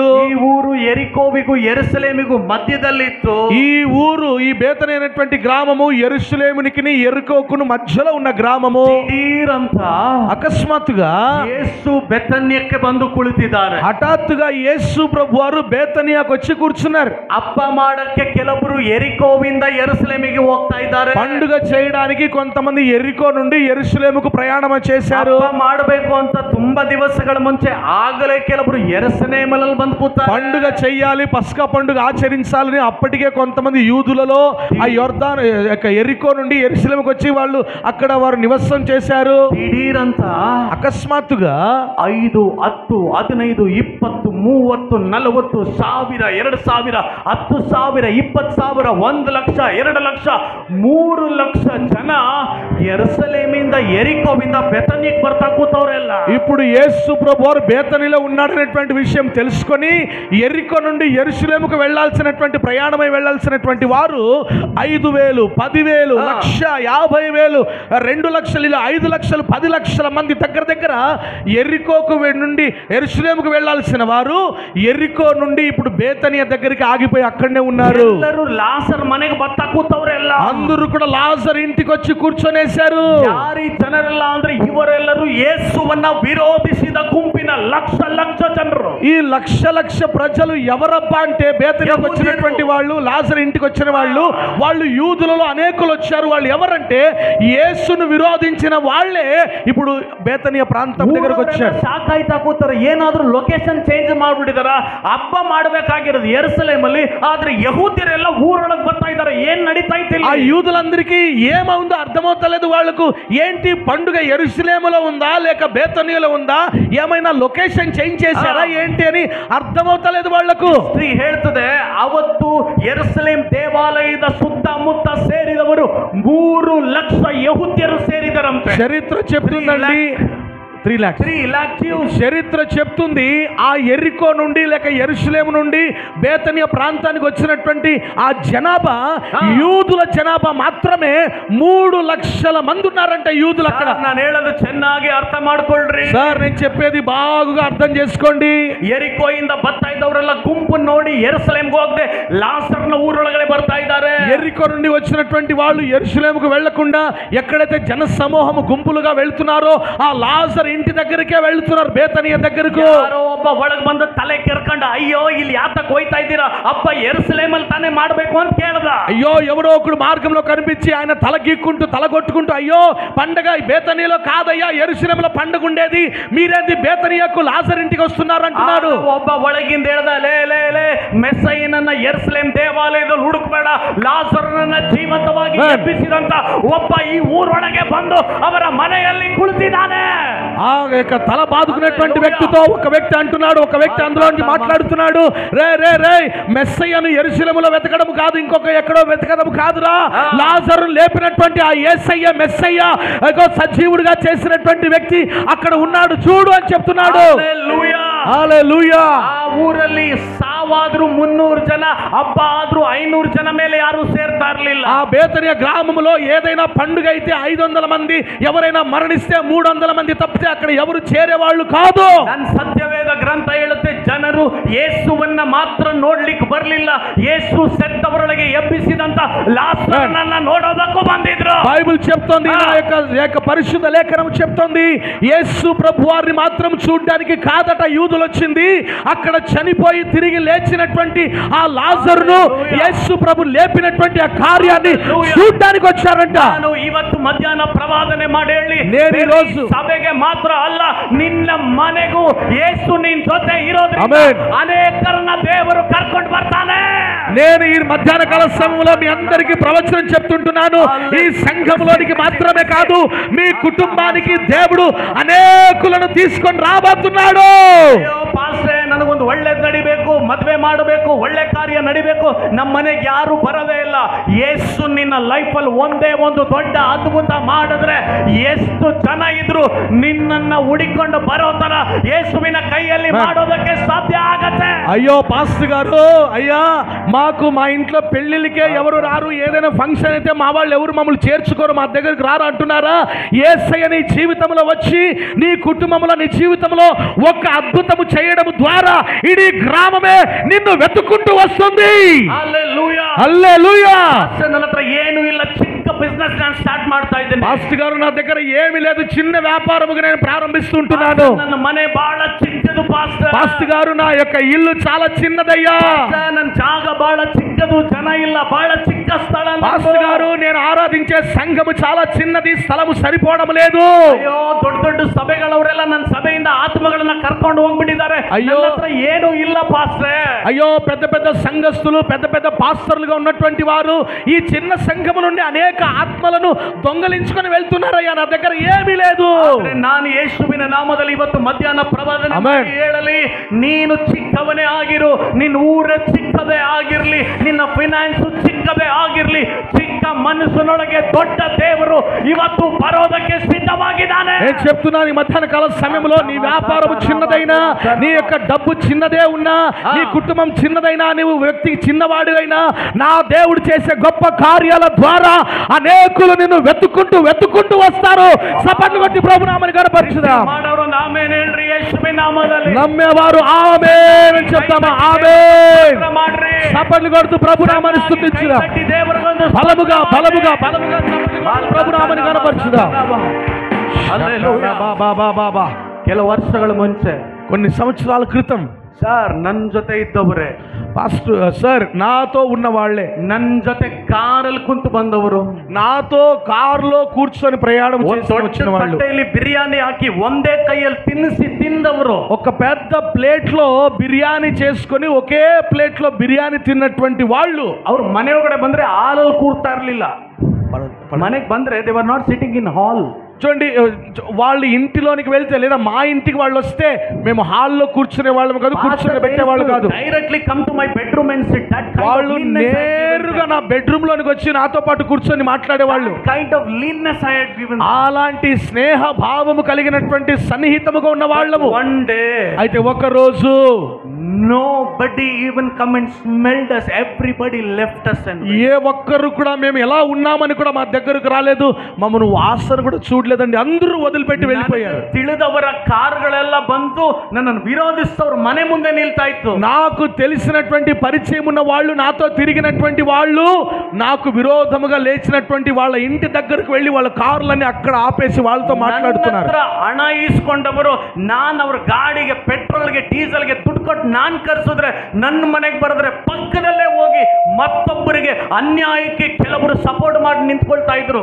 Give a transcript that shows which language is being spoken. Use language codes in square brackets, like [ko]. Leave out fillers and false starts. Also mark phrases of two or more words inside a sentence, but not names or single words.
[kn] ఈ ఊరు ఎరికోవిಗೂ యెరూషలేముಗೂ మధ్యదಲ್ಲಿತ್ತು. [te] ఈ ఊరు, ఈ బేతనైనటువంటి గ్రామము యెరూషలేమునికి ఎరుకోకును మధ్యలో ఉన్న గ్రామము. [kn] ದಿಢೀರಂತ [te] అకస్మాత్తుగా [kn] యేసు బెతన్యಕ್ಕೆ ಬಂದು ಕುಳಿತಿದ್ದಾರೆ. [te] హఠాత్తుగా యేసు ప్రభువారు బేతనియాకు వచ్చి కూర్చున్నారు. [kn] ಹಬ್ಬ ಮಾಡಕ್ಕೆ ಕೆಲವರು ಎರಿಕೋವಿಂದ ಯೆರೂಸಲೇಮಿಗೆ ಹೋಗ್ತಾ ಇದ್ದಾರೆ. [te] పండుగ చేయడానికి కొంతమంది ఎరికో నుండి యెరూషలేముకు ప్రయాణం చేశారు. [kn] ಹಬ್ಬ ಮಾಡಬೇಕು ಅಂತ ತುಂಬಾ ದಿವಸಗಳ ಮುಂಚೆ ಆಗಲೇ ಕೆಲವರು ಯೆರೂಸಲೇಮಲ್ಲಿ ಬಂದು ಕೂತಾರೆ. [te] పండుగ చెయ్యాలి, పస్కా పండుగ ఆచరించాలని అప్పటికే కొంతమంది యూదులలో ఆ యొర్దాను ఎరికో నుండి యెరూషలేముకు వచ్చి వాళ్ళు అక్కడ వారు నివాసం చేశారు. [kn] ದಿಢೀರಂತ [te] అకస్మాత్తుగా [kn] 5, 10, 15, 20, 30, 40 ಸಾವಿರ, 2,000, 10,000, 20,000, 1 ಲಕ್ಷ, 2 ಲಕ್ಷ, 3 ಲಕ್ಷ ಜನ ಯೆರೂಸಲೇಮಿಗೆ ಯೆರೂಸಲೇಮಿಂದ ಎರಿಕೋವಿಂದ ಬೆಥನಿಗೆ ಬರ್ತಾ ಕೂತವರೆಲ್ಲ. [te] ఇప్పుడు యేసు ప్రభువారు బేతనీలో ఉన్నాడనేటువంటి విషయం తెలుసుకొని ఎరికో నుండి యెరూషలేముకు వెళ్ళాల్సినటువంటి ప్రయాణమై వెళ్ళాల్సినటువంటి వారు 5,000, 10,000, 1,50,000, 2 లక్షలు, ఇలా 5 లక్షలు, 10 లక్షల మంది దగ్గర దగ్గర ఎరికోకు నుండి యెరూషలేముకు వెళ్ళాల్సిన వారు ఎరికో నుండి ఇప్పుడు బేతనియా దగ్గరికి ఆగిపోయి అక్కడనే ఉన్నారు. [kn] ಎಲ್ಲರೂ ಲಾಸರ್ ಮನೆಗೆ ಬರ್ತಾ ಕೂತವರೆಲ್ಲ. [te] అందరూ కూడా లాజర్ ఇంటికి వచ్చి కూర్చొనేశారు. ಯಾರಿ ಜನರೆಲ್ಲ ಅಂದ್ರೆ ಇವರೆಲ್ಲರೂ ಯೇಸುವನ್ನ ವಿರೋಧಿಸಿದ ಗುಂಪಿನ ಲಕ್ಷ ಲಕ್ಷ ಜನರು. ఈ లక్ష లక్ష ప్రజలు ఎవరబ్బా అంటే బేతనియాకు వచ్చినటువంటి వాళ్ళు, లాజర్ ఇంటికి వచ్చిన వాళ్ళు, వాళ్ళు యూదులలో అనేకులు వచ్చారు. వాళ్ళు ఎవరంటే యేసును విరోధించిన వాళ్ళే ఇప్పుడు బేతనియా ప్రాంతం దగ్గరకు వచ్చారు. [kn] ಸಾಕಾಯ್ತಾ ಕೂತಾರೆ, ಏನಾದ್ರೂ [en] location change [kn] ಮಾಡ್ಬಿಟ್ಟಿದಾರ. ಹಬ್ಬ ಮಾಡಬೇಕಾಗಿರೋದು ಯೆರೂಸಲೇಮ್ ಅಲ್ಲಿ, ಆದ್ರೆ ಯಹೂದ್ಯರೆಲ್ಲ ಊರೊಳಗೆ ಬರ್ತಾ ಇದ್ದಾರೆ. ಏನ್ ನಡೀತಾ ಇತ್ತು? [te] ఆ యూదులందరికీ ఏమవుందో అర్థమవుతలేదు వాళ్ళకు. ఏంటి పండుగ యెరూషలేములో ఉందా లేక బేతనియాలో ఉందా, ఏమైనా [en] location change [te] చేశారా ఏంటి అని అర్థమవుతలేదు వాళ్లకు. [kn] ಸ್ತ್ರೀ ಹೇಳ್ತದೆ, ಅವತ್ತು ಯೆರೂಸಲೇಮ್ ದೇವಾಲಯದ ಸುತ್ತಮುತ್ತ ಸೇರಿದವರು 3 ಲಕ್ಷ ಯಹೂದ್ಯರು ಸೇರಿದರಂತೆ. [te] చరిత్ర చెప్తుందండి 3 lakhs. చరిత్ర చెప్తుంది ఆ ఎరికో నుండి లేక యెరూషలేము నుండి బేతనియా ప్రాంతానికి వచ్చినటువంటి ఆ జనాభా, యూదుల జనాభా మాత్రమే 3 లక్షల మంది ఉన్నారంట యూదులు అక్కడ. [kn] ನಾನು ಹೇಳೋದು ಚೆನ್ನಾಗಿ ಅರ್ಥ ಮಾಡ್ಕೊಳ್ರಿ [te] సార్, నేను చెప్పేది బాగా అర్థం చేసుకోండి. [kn] ಎರಿಕೋಯಿಂದ ಬರ್ತಾ ಇದ್ದವರೆಲ್ಲ ಗುಂಪು ನೋಡಿ ಯೆರೂಸಲೇಮ್ಗೆ ಹೋಗದೆ లాజర్ನ ఊరೊಳಗಡೆ ಬರ್ತಾ ಇದ್ದಾರೆ. [te] ఎరికో నుండి వచ్చినటువంటి వాళ్ళు యెరూషలేముకు వెళ్లకుండా ఎక్కడైతే జన సమూహము గుంపులుగా వెళ్తున్నారో ఆ లాజర్ ఇంటి దగ్గరికే వెళ్తున్నారు, బేతనియా దగ్గరకు. [kn] ಯಾರೋ ಒಬ್ಬ ಒಳಗೆ ಬಂದು ತಲೆ ಕೆರ್ಕೊಂಡ, ಅಯ್ಯೋ ಇಲ್ಲಿ ಯಾತಕ್ಕೆ ಹೋಯ್ತಾ ಇದ್ದೀರಾ, ಅಪ್ಪ ಯೆರೂಸಲೇಮ್ ಅಲ್ಲಿ ತಾನೇ ಮಾಡಬೇಕು ಅಂತ ಕೇಳ್ದ. [te] అయ్యో ఎవరో ఒకడు మార్గంలో కనిపించి ఆయన తల గీక్కుంటూ తల కొట్టుకుంటూ, అయ్యో పండగ బేతనియాలో కాదయ్యా యెరూషలేములో పండుగ ఉండేది, మీరేంది బేతనియాకు లాజర్ ఇంటికి వస్తున్నారు అంటున్నాడు. [kn] ಒಬ್ಬ ಒಳಗಿಂದ ಹೇಳ್ದ, ಲೇ ಲೇ ಲೇ ಮೆಸ್ಸಯ್ಯನನ್ನ ಯೆರೂಸಲೇಮ್ ದೇವಾಲಯದಲ್ಲಿ ಹುಡುಕಬೇಡ, ಲಾಜರನನ್ನ ಜೀವಂತವಾಗಿ ಎಬ್ಬಿಸಿದಂತ ಒಬ್ಬ ಈ ಊರೊಳಗೆ ಬಂದು ಅವರ ಮನೆಯಲ್ಲಿ ಕುಳಿತಿದ್ದಾನೆ. [te] ఆ యొక్క తల బాదుకున్నటువంటి వ్యక్తితో ఒక వ్యక్తి అంటున్నాడు, ఒక వ్యక్తి అందులో మాట్లాడుతున్నాడు, రే రే రే మెస్సయ్యను యెరూషలేములో వెతకడం కాదు, ఇంకొక ఎక్కడో వెతకడం కాదురా, లాజరు లేపినటువంటి ఆ యేసయ్య మెస్సయ్య సజీవుడిగా చేసినటువంటి వ్యక్తి అక్కడ ఉన్నాడు చూడు అని చెప్తున్నాడు. హల్లెలూయా. [kn] ಆ ಊರಲ್ಲಿ ಸಾವಾದ್ರು 300 ಜನ, ಹಬ್ಬ ಆದ್ರೂ 500 ಜನ ಮೇಲೆ ಯಾರು ಸೇರ್ತಾ ಇರಲಿಲ್ಲ. [te] ఆ బేతనియా గ్రామంలో ఏదైనా పండుగ అయితే 500 మంది, ఎవరైనా మరణిస్తే 300 మంది తప్పితే అక్కడ ఎవరు చేరేవాళ్ళు కాదు. [kn] ನನ್ನ ಸತ್ಯವೇದ ಗ್ರಂಥ ಹೇಳುತ್ತೆ, ಜನರು ಯೇಸುವನ್ನ ಮಾತ್ರ ನೋಡ್ಲಿಕ್ಕೆ ಬರಲಿಲ್ಲ, ಯೇಸು ಸತ್ತವರೊಳಗೆ ಎಬ್ಬಿಸಿದಂತ ಲಾಜರನನ್ನ ನೋಡೋದಕ್ಕೂ ಬಂದಿದ್ರು. [te] బైబిల్ చెప్తోంది, నా యొక్క పరిశుద్ధ లేఖనం చెప్తోంది, యేసు ప్రభువారిని మాత్రం చూడడానికి కాదట యూదులు వచ్చింది, అక్కడ చనిపోయి తిరిగి లేచినటువంటి ఆ లాజరును యేసు ప్రభు లేపినటువంటి ఆ కార్యాన్ని చూడడానికి వచ్చారంట. [kn] ನಾನು ಇವತ್ತು ಮಧ್ಯಾಹ್ನ ಪ್ರವಾದನೆ ಮಾಡಿ ಹೇಳಿ, [te] నేను ఈ రోజు [kn] ಸಭೆಗೆ ಮಾತ್ರ ಅಲ್ಲ, ನಿನ್ನ ಮನೆಗೂ ಯೇಸು ನಿನ್ನ ಜೊತೆ ಇರೋದ್ರಿಂದ ಅನೇಕರನ್ನ ದೇವರು ಕರ್ಕೊಂಡು ಬರ್ತಾನೆ. [te] నేను ఈ మధ్యాహ్న కాల సమయంలో మీ అందరికీ ప్రవచనం చెప్తుంటున్నాను, ఈ సంఘంలోనికి మాత్రమే కాదు మీ కుటుంబానికి దేవుడు అనేకులను తీసుకొని రాబోతున్నాడు. [kn] ಪಾಸ್ಟರ್, ನನಗೊಂದು ಒಳ್ಳೆದು ನಡಿಬೇಕು, ಮದುವೆ ಮಾಡಬೇಕು, ಒಳ್ಳೆ ಕಾರ್ಯ ನಡಿಬೇಕು, ನಮ್ಮ ಮನೆಗೆ ಯಾರು ಬರೋದೇ ಇಲ್ಲ. ಯೇಸು ನಿನ್ನ ಲೈಫಲ್ಲಿ ಒಂದೇ ಒಂದು ದೊಡ್ಡ ಅದ್ಭುತ ಮಾಡಿದ್ರೆ ಎಷ್ಟು ಜನ ಇದ್ರು ನಿನ್ನನ್ನ ಹುಡಿಕೊಂಡು ಬರೋ ತರ ಯೇಸುವಿನ ಕೈಯಲ್ಲಿ ಮಾಡೋದಕ್ಕೆ ಸಾಧ್ಯ ಆಗತ್ತೆ. [te] అయ్యో పాస్టర్ గారు, అయ్యా మాకు మా ఇంట్లో పెళ్లిళ్ళకే ఎవరు రారు, ఏదైనా ఫంక్షన్ అయితే మా వాళ్ళు ఎవరు మమ్మల్ని చేర్చుకోరు, మా దగ్గరికి రారు అంటున్నారా? యేసయ్య నీ జీవితంలో వచ్చి నీ కుటుంబంలో నీ జీవితంలో ఒక అద్భుతము చేయడం ద్వారా ఇడీ గ్రామమే నిన్ను వెతుక్కుంటూ వస్తుంది. హల్లెలూయా, హల్లెలూయా. [kn] ನನ್ನ ಹತ್ರ ಏನು ಇಲ್ಲ, ಚಿಕ್ಕ ಬಿಸ್ನೆಸ್ ನಾನು ಸ್ಟಾರ್ಟ್ ಮಾಡ್ತಾ ಇದ್ದೇನೆ. [te] పాస్టర్ గారు, నా దగ్గర ఏమీ లేదు, చిన్న వ్యాపారముగా నేను ప్రారంభిస్తుంటున్నాను. [kn] ನನ್ನ మನೆ ಬಹಳ ಚಿಕ್ಕದು ಪಾಸ್టర్. [te] పాస్టర్ గారు, నా యొక్క ఇల్లు చాలా చిన్నదయ్యా. [kn] ನನ್ನ ಜಾಗ ಬಹಳ ಚಿಕ್ಕದು, ಜನ ಇಲ್ಲ, ಬಹಳ ಚಿಕ್ಕ ಸ್ಥಳ. [te] పాస్టర్ గారు, నేను ఆరాధించే సంఘము చాలా చిన్నది, స్థలము సరిపోవడం లేదు. [kn] ಅಯ್ಯೋ, ದೊಡ್ಡ ದೊಡ್ಡ ಸಭೆಗಳವರೆಲ್ಲ ನನ್ನ ಸಭೆಯಿಂದ ಆತ್ಮಗಳನ್ನ ಕರ್ಕೊಂಡು ಹೋಗ್ಬಿಟ್ಟಿದ್ದಾರೆ. ಅಯ್ಯೋ, ನನ್ನ ಹತ್ರ ಏನು ಇಲ್ಲ ಪಾಸ್ಟ್ರೆ. [te] అయ్యో, పెద్ద పెద్ద సంఘస్థులు, పెద్ద పెద్ద పాస్టర్లుగా ఉన్నటువంటి వారు ఈ చిన్న సంఘము నుండి అనేక ఆత్మలను దొంగలించుకొని వెళ్తున్నారయ్యా, నా దగ్గర ఏమీ లేదు. [kn] ನಾನು ಯೇಸುವಿನ ನಾಮದಲ್ಲಿ ಇವತ್ತು ಮಧ್ಯಾಹ್ನ ಪ್ರವಾದನೆ ಹೇಳಲಿ, ನೀನು ಚಿಕ್ಕವನೇ ಆಗಿರು, ನಿನ್ನ ಊರೇ ಚಿಕ್ಕದೇ ಆಗಿರ್ಲಿ, ನಿನ್ನ ಫೈನಾನ್ಸ್ ಚಿಕ್ಕದೇ ಆಗಿರ್ಲಿ, ಚಿಕ್ಕ ಚಿಕ್ಕ ಮನಸ್ಸಿನೊಳಗೆ ದೊಡ್ಡ ದೇವರು ಇವತ್ತು ಬರೋದಕ್ಕೆ ಸಿದ್ಧವಾಗಿದ್ದಾನೆ. [te] నేను చెప్తున్నాను, ఈ మధ్యాహ్న కాల సమయంలో నీ వ్యాపారం చిన్నదైనా, నీ యొక్క డబ్బు చిన్నదే ఉన్నా, నీ కుటుంబం చిన్నదైనా, నీవు వ్యక్తి చిన్నవాడివైనా, నా దేవుడు చేసే గొప్ప కార్యాల ద్వారా అనేకులు నిన్ను వెతుక్కుంటూ వస్తారు. సపట్లు కొట్టి ప్రభునామని కనపరచుదాం. [kn] ಮಾಡೋರು ಆಮೆನ್ ಹೇಳ್ರಿ, ಯೇಸುವಿನ ನಾಮದಲ್ಲಿ. [te] నమ్మేవారు ఆమేన్ అని చెప్తామా? ఆమేన్. [kn] ಮಾಡ್ರಿ. [te] సపట్లు కొడుతూ ప్రభునామని స్తుతించుదాం. బలముగా ప్రభునామని కనపరచుదాం. హల్లెలూయా. బాబా [kn] ಕೆಲವು ವರ್ಷಗಳ ಮುಂಚೆ, [te] కొన్ని సంవత్సరాల క్రితం [kn] ಸರ್ ನನ್ನ ಜೊತೆ ಇದ್ದವರೇ, [te] పాస్టర్ సార్ నాతో ఉన్న వాళ్ళే, [kn] ನನ್ನ ಜೊತೆ ಕಾರಲ್ಲಿ ಕುಂತು ಬಂದವರು, [te] నాతో కారులో కూర్చొని ప్రయాణం చేసి వచ్చిన వాళ్ళు, [kn] ತಟ್ಟೆಯಲ್ಲಿ ಬಿರಿಯಾನಿ ಹಾಕಿ ಒಂದೇ ಕೈಯಲ್ಲಿ ತಿಂದವರು, [te] ఒక పెద్ద ప్లేట్ లో బిర్యానీ చేసుకొని ఒకే ప్లేట్ లో బిర్యానీ తిన్నటువంటి వాళ్ళు, [kn] ಅವ್ರು ಮನೆ ಒಳಗಡೆ ಬಂದ್ರೆ ಹಾಲಲ್ಲಿ ಕೂರ್ತಾ ಇರ್ಲಿಲ್ಲ. ಮನೆಗೆ ಬಂದ್ರೆ [en] they were not sitting in hall. [te] చూడండి, వాళ్ళు ఇంటిలోనికి వెళ్తే లేదా మా ఇంటికి వాళ్ళు వస్తే మేము హాల్లో కూర్చునే వాళ్ళం కాదు, కూర్చొని పెట్టేవాళ్ళు కాదు. [en] Directly come to my bedroom and sit. That [te] వాళ్ళు నేరుగా నా బెడ్రూమ్ లోనికి వచ్చి నాతో పాటు కూర్చొని మాట్లాడేవాళ్ళు. [en] kind of leanness I had given. [te] అలాంటి స్నేహ భావము కలిగినటువంటి సన్నిహితముగా ఉన్న వాళ్ళము. [en] One day, [te] అయితే ఒక రోజు [en] nobody even come and smelled us. Everybody left us and [te] ఏ ఒక్కరు కూడా మేము ఎలా ఉన్నామని కూడా మా దగ్గరకు రాలేదు, మమ్మల్ని వాసన కూడా చూడలేదండి. అందరూ వదిలిపెట్టి వెళ్ళిపోయారు. [kn] ತಿಳಿದವರ ಕಾರುಗಳೆಲ್ಲ ಬಂದು ನನ್ನನ್ನು ವಿರೋಧಿಸ್ತವ್ರ ಮನೆ ಮುಂದೆ ನಿಲ್ತಾ ಇತ್ತು. [te] నాకు తెలిసినటువంటి పరిచయం ఉన్న వాళ్ళు, నాతో తిరిగినటువంటి వాళ్ళు, నాకు విరోధముగా లేచినటువంటి వాళ్ళ ఇంటి దగ్గరకు వెళ్ళి వాళ్ళ కార్లన్నీ అక్కడ ఆపేసి వాళ్ళతో మాట్లాడుతున్నారు. [kn] ಹಣ ಈಸ್ಕೊಂಡವರು, ನಾನು ಅವ್ರ ಗಾಡಿಗೆ ಪೆಟ್ರೋಲ್ಗೆ ಡೀಸೆಲ್ಗೆ ದುಡ್ಡು ಕೊಟ್ಟು ನಾನು ಕರ್ಸಿದ್ರೆ, ನನ್ನ ಮನೆಗೆ ಬರೆದ್ರೆ ಪಕ್ಕದಲ್ಲೇ ಹೋಗಿ ಮತ್ತೊಬ್ಬರಿಗೆ ಅನ್ಯಾಯಕ್ಕೆ ಕೆಲವರು ಸಪೋರ್ಟ್ ಮಾಡಿ ನಿಂತ್ಕೊಳ್ತಾ ಇದ್ರು.